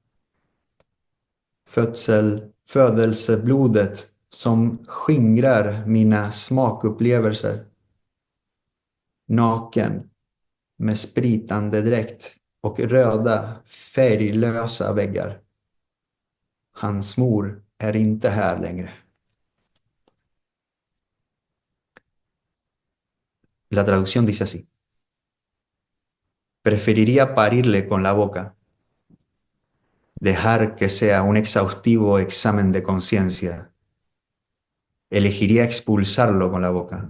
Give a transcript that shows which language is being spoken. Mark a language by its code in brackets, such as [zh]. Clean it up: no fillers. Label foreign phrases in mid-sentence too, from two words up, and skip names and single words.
[sv] Födelseblodet som skingrar mina smakupplevelser. Naken med spritande dräkt och röda färglösa väggar. Hans mor är inte här längre. [es] La traducción dice así. Preferiría parirle con la boca, dejar que sea un exhaustivo examen de conciencia. Elegiría expulsarlo con la boca.